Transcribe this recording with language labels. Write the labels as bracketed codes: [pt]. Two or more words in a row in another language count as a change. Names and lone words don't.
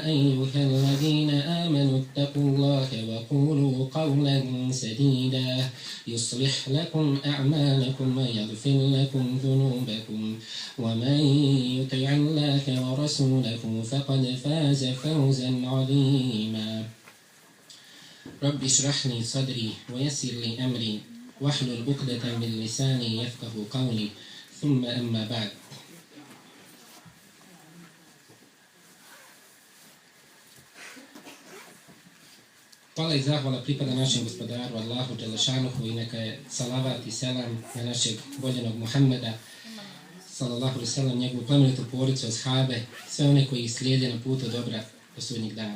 [ar] أيها الذين آمنوا اتقوا الله وقولوا قولا سديدا يصلح لكم أعمالكم ويغفر لكم ذنوبكم ومن يطع الله ورسوله فقد فاز فوزا عظيما رب اشرح لي صدري ويسر لي أمري واحلل عقدة من لساني يفقه قولي ثم أما بعد. [bs] Hvala i zahvala pripada našem gospodaru [ar] الله جل شأنه [bs] i neka je salavat i selam na našeg voljenog Muhammeda [ar] صلى الله عليه وسلم, [bs] njegovu plemenitu porodicu, ashabe, sve one koji ih slijede na putu dobra do sudnjeg dana.